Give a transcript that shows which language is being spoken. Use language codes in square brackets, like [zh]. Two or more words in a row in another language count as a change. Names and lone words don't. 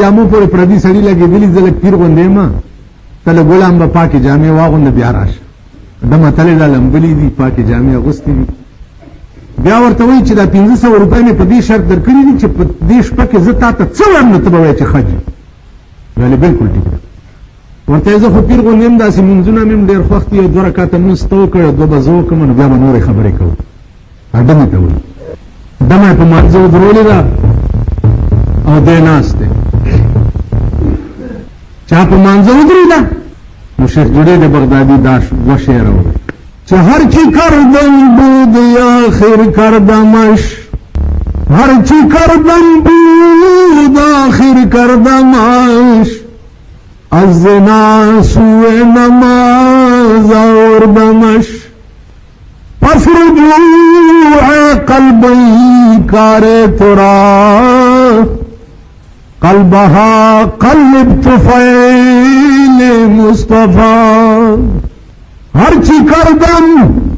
[ps] جامو پورې پردي سړي لګېدلي زه لږ پیر غوندې یم ته له ګلام به پاکې جامې واغونده بیا راشه ډمه تلې دا لمبلي دي پاکې جامې اغوستې دي بیا ورته وایي چې دا 1500 روپۍ مې په دې شرط درکړي دي چې په دې شپه کې زه تا ته څه وایم نو ته به وایې چې ښه دي ویلې بلکل ټیک ده ورته زه خو پیر غوندې یم داسې مونځونه مې هم ډېر خوښ دي او 2 رکعته مونځ ته وکړ 2 به زه وکړم نو بیا به نورې خبرې کوو ډمې ته وایي دمه په مانځه ودرولې ده او دی ناست دی چا په مانځه ودرېده نو شیخ جنید بغدادي دا 2 شعر وایي چې هر چی [fa] کردم بود آخر کردمش هرچی کردم بود آخر کردمش از زنا سوء نماز آوردمش پس رجوع قلبی کار تو را قلبها قلب طفیل مصطفی هرچی کردم